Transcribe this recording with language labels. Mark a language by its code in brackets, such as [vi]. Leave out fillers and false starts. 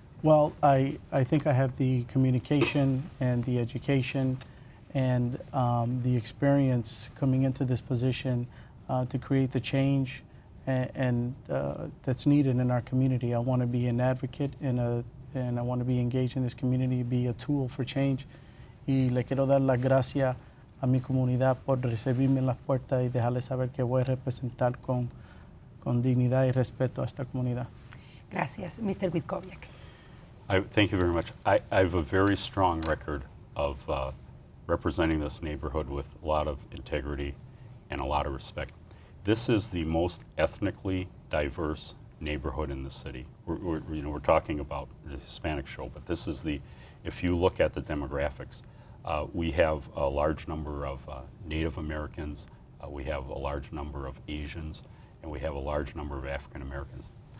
[en] Well, I think I have the communication and the education and the experience coming into this position to create the change and that's needed in our community. I want to be an advocate and I want to be engaged in this community, be a tool for change. [es] Y le quiero dar las gracias a mi comunidad por recibirme en las puertas y dejarles saber que voy a representar con dignidad y respeto a esta comunidad. Gracias. [en] Mr. [es] Witkowiak. [en] Thank you very much. I have a very strong record of representing this neighborhood with a lot of integrity and a lot of respect. This is the most ethnically diverse neighborhood in the city. We're talking about the Hispanic show, but this is if you look at the demographics, we have a large number of Native Americans, we have a large number of Asians, and we have a large number of African Americans.